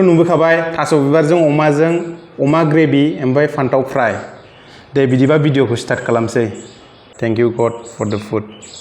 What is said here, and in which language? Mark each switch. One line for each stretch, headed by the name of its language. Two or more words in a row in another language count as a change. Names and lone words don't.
Bodo: नुबोखाबाय थास' बिबारजों अमाजों अमा ग्रेभि ओमफ्राय फान्थाव फ्राय दे बिदिबा भिडिअखौ स्टार्ट खालामसै
English: thank you God for the food